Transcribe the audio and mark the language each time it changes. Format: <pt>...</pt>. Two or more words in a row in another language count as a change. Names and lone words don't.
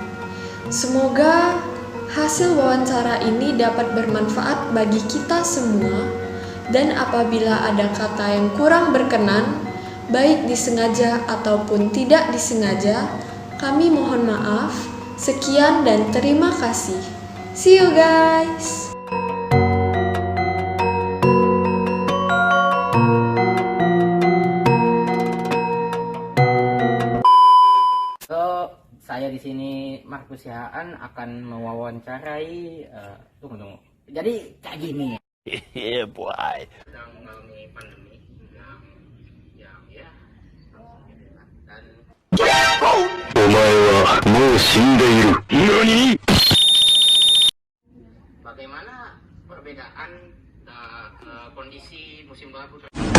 <id>Semoga hasil wawancara ini dapat bermanfaat bagi kita semua, dan apabila ada kata yang kurang berkenan, baik disengaja ataupun tidak disengaja, kami mohon maaf. Sekian dan terima kasih.</id> <en>See you guys.</en> <id>So, saya di sini Markus Yahaan akan mewawancarai tunggu. Jadi kayak gini.</id> <en>Yeah, boy.</en> <id>Sedang mengalami pandemi yang ya dan</id> <ja>お前はもう死んでいる。何？</ja> <id>bagaimana perbedaan kondisi musim baru</id>